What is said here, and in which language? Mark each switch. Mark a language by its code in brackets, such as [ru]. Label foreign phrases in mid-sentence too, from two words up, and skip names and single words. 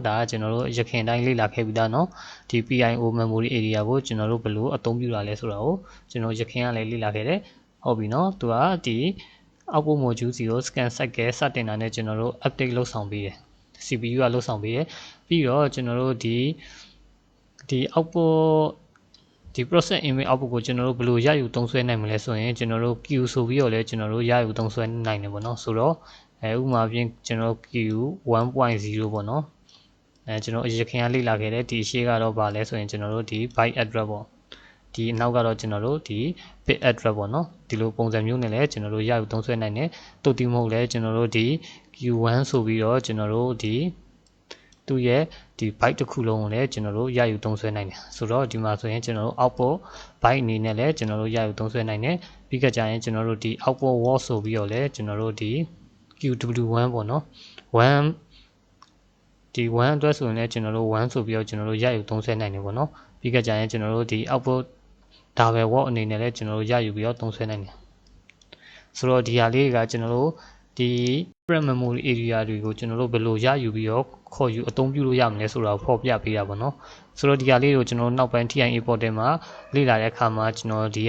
[my] ဒါကကျွန်တော်တို့ရခင်တိုင်းလေ့လာခဲ့ပြီးသားเนาะဒီ [en] PIO memory area [my] ကိုကျွန်တော်တို့ဘယ်လိုအသုံးပြုတာလဲဆိုတာကိုကျွန်တော်ရခင်ကလည်းလေ့လာခဲ့တယ်ဟုတ်ပြီเนาะသူကဒီ [en] output module [my] စီကို [en] scan cycle [my] စတင်တာနဲ့ကျွန်တော်တို့ update လုပ်ဆောင်ပေးတယ် CPU ကလုပ်ဆောင်ပေးတယ်ပြီးတော့ကျွန်တော်တို့ဒီ output ဒီ [en] process image output [my] ကိုကျွန်တော်တို့ဘယ်လိုရယူသုံးစွဲနိုင်မလဲဆိုရင်ကျွန်တော်တို့ Q ဆိုပြီးတော့လည်းကျွန်တော်တို့ရယူသုံးစွဲနိုင်တယ်ပေါ့နော်ဆိုတော့ ဥပမာဖြင့်ကျွန်တော် Q 1.0 ပေါ့နော်ကျွန်တော်အရင်ခင်ကလေ့လာခဲ့တဲ့ဒီရှေ့ကတော့ဗာလဲဆိုရင်ကျွန်တော်တို့ဒီ [en] byte address [my] ပေါ့ဒီ အနောက်ကတော့ကျွန်တော်တို့ဒီ [en] bit address [my] ပေါ့နော်ဒီလိုပုံစံမျိုးနဲ့လည်းကျွန်တော်တို့ရယူသုံးစွဲနိုင်တယ် တုတ်တိမဟုတ်လဲကျွန်တော်တို့ဒီ Q1 ဆိုပြီးတော့ကျွန်တော်တို့ဒီသူ့ရဲ့ဒီ byte တစ်ခုလုံးကိုလည်းကျွန်တော်တို့ရယူသုံးစွဲနိုင်တယ်ဆိုတော့ဒီမှာဆိုရင်ကျွန်တော်တို့ [en] output byte [my] အနေနဲ့လည်းကျွန်တော်တို့ရယူသုံးစွဲနိုင်တယ်ပြီးကြရင်ကျွန်တော်တို့ဒီ [en] output word [my] ဆိုပြီးတော့လည်းကျွန်တော်တို့ဒီ QW1 ပေါ့နော်1ဒီ1အတွက်ဆိုရင်လည်းကျွန်တော်တို့1ဆိုပြီးတော့ကျွန်တော်တို့ရယူသုံးစွဲနိုင်တယ်ပေါ့နော်ပြီးကြရင်ကျွန်တော်တို့ဒီ output [en] double word [my] အနေနဲ့လည်းကျွန်တော်တို့ရယူပြီးတော့သုံးစွဲနိုင်တယ်ဆိုတော့ဒီဟာလေးကကျွန်တော်တို့ဒီ [en] prep memory area [my] တွေကိုကျွန်တော်တို့ဘယ်လိုရယူပြီးတော့ခေါ်ယူအသုံးပြုလို့ရမလဲဆိုတာကိုဖော်ပြပေးတာပေါ့နော်ဆိုတော့ဒီဟာလေးကိုကျွန်တော်တို့နောက်ပိုင်း TIA portal မှာလေ့လာတဲ့အခါမှာကျွန်တော်ဒီဟာ